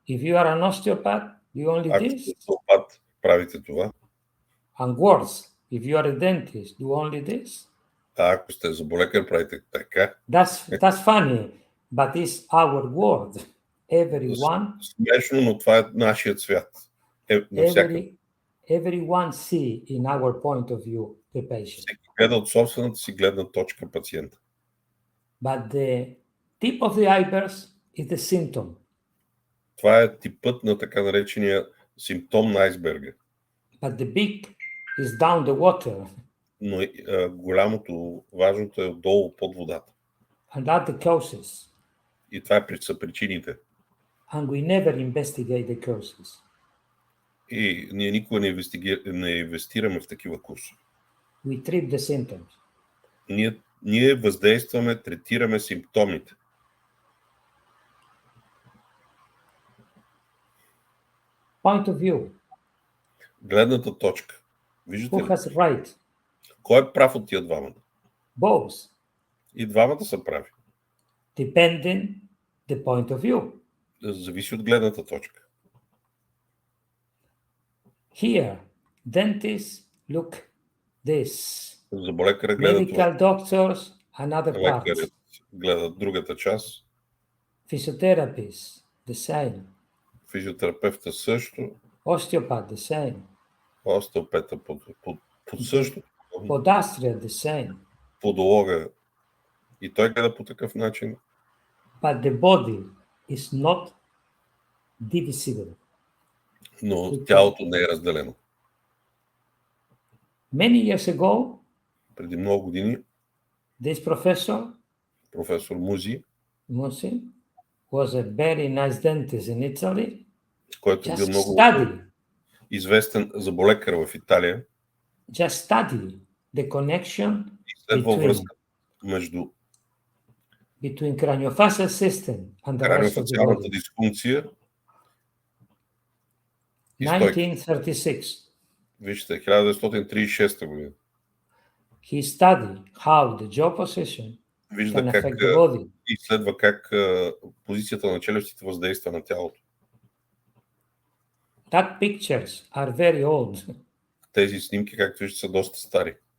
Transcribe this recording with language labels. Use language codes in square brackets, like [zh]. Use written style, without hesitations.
[en] if you are an osteopath, do only [bg] ако [en] this. [bg] сте остеопат, правите това, [en] And worse, if you are a dentist, do only this. [bg] а ако сте зъболекар, правите така. [en] That's funny, but it's our world. Everyone, [bg] Смешно, но това е нашият свят. Навсякъде. [en] everyone see in our point of view the patient. [bg] Всеки гледа от собствената си гледна точка пациента. [en] But the tip of the iceberg is the symptom. [bg] Това е типът на така наречения симптом на айсберга. [en] But the big is down the water. [bg] Но голямото, важното е отдолу под водата. [en] And that the causes. [bg] И това са причините. [en] And we never investigate the causes. [bg] И ние никога не инвестираме в такива курсове. [en] We treat the symptoms. [bg] Ние въздействаме, третираме симптомите. [en] Point of view. [bg] Гледната точка. Виждате [en] Who [bg] ли? [en] has right? [bg] Кой е прав от тия двамата? [en] Both. [bg] И двамата са прави. [en] Depending the point of view. [bg] Зависи от гледната точка. [en] Here, dentists look this. [bg] Зъболекарът гледа това. [en] Medical doctors, another part. [bg] Лекарят гледа другата част. [en] Physiotherapists, the same. [bg] Физиотерапевта също. [en] Osteopath, the same. [bg] Остеопета по също. [en] Podastria, the same. [bg] Подолога. И той гледа по такъв начин. [en] But the body is not divisible. [bg] Но тялото не е разделено. [en] Many years ago, [bg] Преди много години [en] this professor, [bg] професор Musi, [en] was a very nice dentist in Italy. [bg] който бил [en] Just [bg] много [en] study, [bg] известен зъболекар в Италия, [en] just study the connection [bg] изследва връзка между [en] between craniofacial system and the rest of the [bg] краниофациалната [en] body. [bg] дисфункция и стойката. 1936. Вижте, 1936 година. [en] He studied how the jaw position [bg] Вижда [en] can [bg] как [en] affect the body. [bg] изследва как позицията на челюстите въздейства на тялото. [en] That pictures are very old. [bg] Тези снимки, както виждате, са доста стари.